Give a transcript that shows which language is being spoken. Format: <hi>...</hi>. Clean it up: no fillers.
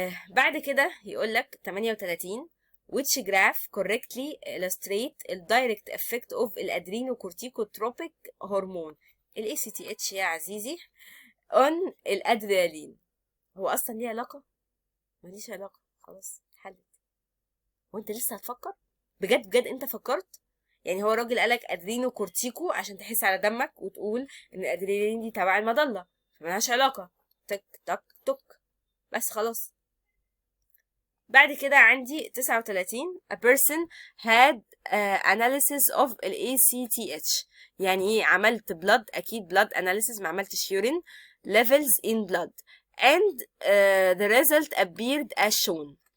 <ar>بعد كده يقول لك 38</ar> <en>which graph correctly illustrate the direct effect of الادرينوكورتيكوتروبيك hormone ACTH</en> <ar>يا عزيزي</ar> <en>on الادرينالين.</en> <ar>هو اصلا ليه علاقه؟ ماليش علاقه، خلاص اتحلت. وانت لسه هتفكر؟ بجد بجد انت فكرت؟ يعني هو الراجل قالك ادرينو كورتيكو عشان تحس على دمك وتقول ان الادرينالين دي تبع المظله، فمالهاش علاقه. تك تك تك، بس خلاص. بعد كده عندي 39</ar> <en>a person had analysis of ال ACTH.</en> <ar>يعني ايه؟ عملت</ar> <en>blood، اكيد blood analysis،</en> <ar>ما عملتش</ar> <en>urine levels in blood and the result appeared as shown.</en>